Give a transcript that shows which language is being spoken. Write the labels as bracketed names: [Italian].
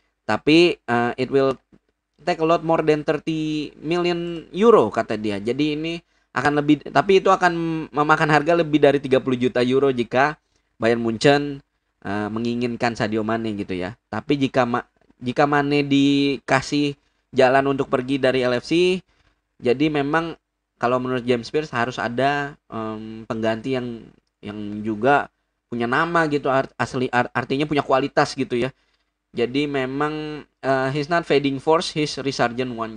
[Indonesian] Tapi [English] it will take a lot more than 30 million euro [Indonesian] kata dia. Jadi ini akan lebih, tapi itu akan memakan harga lebih dari 30 juta euro jika Bayern Munchen menginginkan Sadio Mane gitu ya. Tapi jika Mane dikasih jalan untuk pergi dari LFC, jadi memang kalau menurut James Spears harus ada pengganti yang juga punya nama gitu, artinya punya kualitas gitu ya. Jadi memang [English] he's not fading force, he's resurgent one.